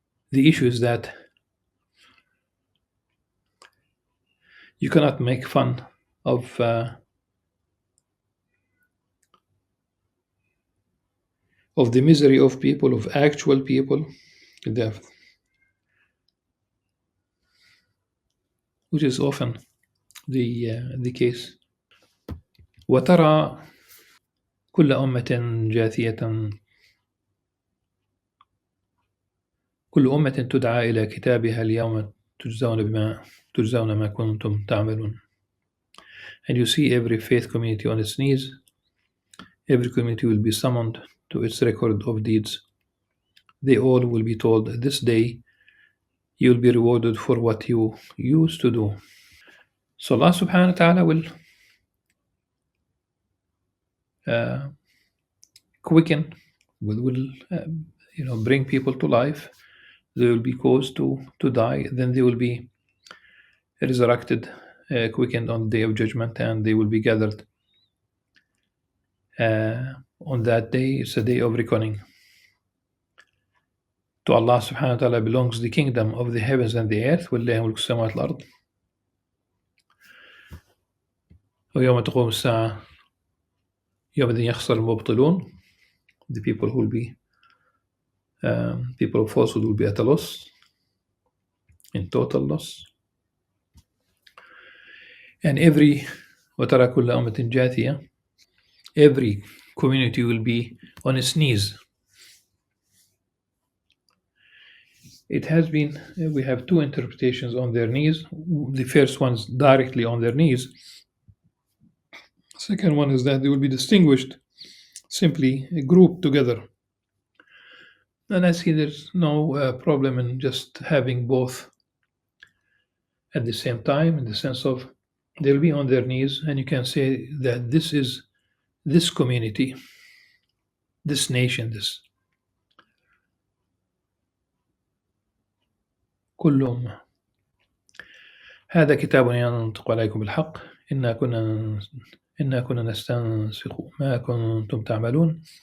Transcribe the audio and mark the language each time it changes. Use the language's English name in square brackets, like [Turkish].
[English] The issue is that you cannot make fun of of the misery of people, of actual people, the, which is often the case. [Arabic] وترى كل أمة جاثية كل أمة تدعى إلى كتابها اليوم تجزون ما كنتم تعملون. [English] And you see every faith community on its knees. Every community will be summoned to its record of deeds. They all will be told, this day you will be rewarded for what you used to do. So Allah subhanahu wa ta'ala will uh, quicken, will bring people to life. They will be caused to die. Then they will be resurrected, quickened on the day of judgment, and they will be gathered on that day. It's a day of reckoning. To Allah subhanahu wa ta'ala belongs the kingdom of the heavens and the earth. [Arabic] وَلِلَّهِ مُلْكُ السَّمَاوَاتِ وَالْأَرْضِ. ويوم تقوم الساعة يومئذ يخسر المبطلون. [English] The people who will be people of falsehood will be at a loss, in total loss. And [Arabic] وترى كل أمة جاثية, [English] every community will be on its knees. It has been, we have two interpretations on their knees. The first one's directly on their knees. Second one is that they will be distinguished, simply grouped together. And I see there's no problem in just having both at the same time, in the sense of they'll be on their knees, and you can say that this is this community, this nation, this [Arabic] كل أمة. هذا كتاب ينطق عليكم بالحق إنا كنا إنا كنا نستنسخ ما كنتم تعملون.